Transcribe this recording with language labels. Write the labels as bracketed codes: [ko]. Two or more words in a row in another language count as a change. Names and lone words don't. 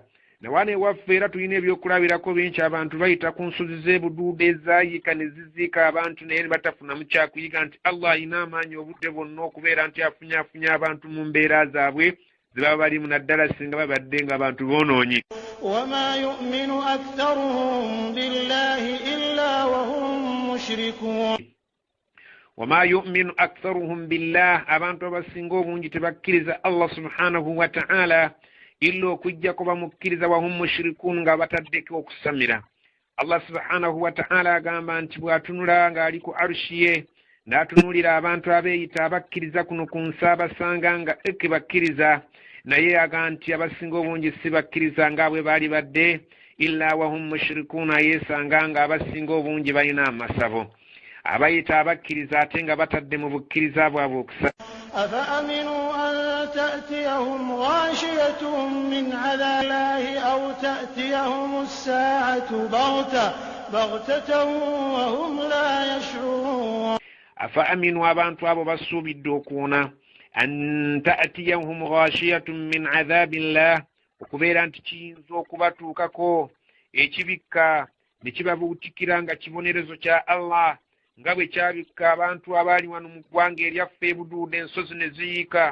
[lg] nawane waffe era tulina ebyokulabirako bingi. abantu bayita ku nsozi z'ebuduuda ezaayika ne ziziika abantu naye ne batafunamu kyakuyiga nti Allah alina amaanyi obudde bwonna okubeera nti afunyafunya abantu mu mbeera zaabwe ze baba balimu naddala singa babadde nga abantu boonoonyi. [ar] وما يؤمن أكثرهم بالله إلا وهم مشركون. وما يؤمن أكثرهم بالله [lg] abantu abasinga obungi tebakkiriza [ar] الله سبحانه وتعالى [lg] illa okujjako bamukkiriza [ar] وهم مشركون [lg] nga bataddeko okusamira. [ar] الله سبحانه وتعالى [lg] agamba nti bw'atunula ng'ali ku arushi ye n'atunulira abantu abeeyita abakkiriza kuno ku nsi abasanga nga eke bakkiriza naye aga nti abasinga obungi si bakkiriza nga bwe baali badde [ar] إلا وهم مشركون [lg] yeesanga nga abasinga obungi balina amasabo. abayita abakkiriza ate nga batadde mu bukkiriza bwabwe okusa. [ar] أفأمنوا أن تأتيهم غاشية من عذاب الله أو تأتيهم الساعة بغتة وهم لا يشعرون. [lg] أفأمنوا abantu abo basuubidde okuwona [ar] أن تأتيهم غاشية من عذاب الله [lg] okubeera nti kiyinza okubatuukako ekibikka ne kibabuutikira nga kibonerezo kya Allah nga bwe kyabikka abantu abaali wano mu ggwanga eryaffe ebuduuda ensozi ne ziyiika.